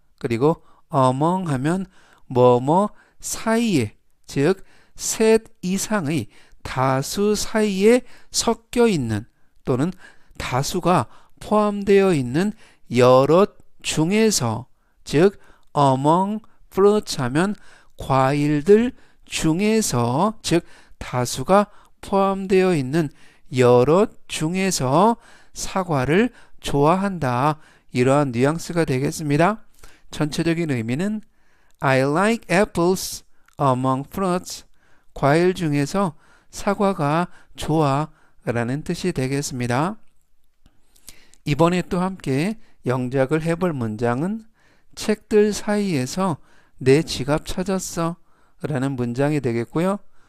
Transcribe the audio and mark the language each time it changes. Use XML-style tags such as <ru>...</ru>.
<ko>그리고 among 하면 뭐뭐 사이에 즉 셋 이상의 다수 사이에 섞여 있는 또는 다수가 포함되어 있는 여러 중에서 즉</ko> <en>among fruits</en> <ko>하면 과일들 중에서 즉 다수가 포함되어 있는 여러 중에서 사과를 좋아한다. 이러한 뉘앙스가 되겠습니다. 전체적인 의미는</ko> <en>I like apples among fruits.</en> <ko>과일 중에서 사과가 좋아 라는 뜻이 되겠습니다. 이번에 또 함께 영작을 해볼 문장은 책들 사이에서 내 지갑 찾았어 라는 문장이 되겠고요.</ko>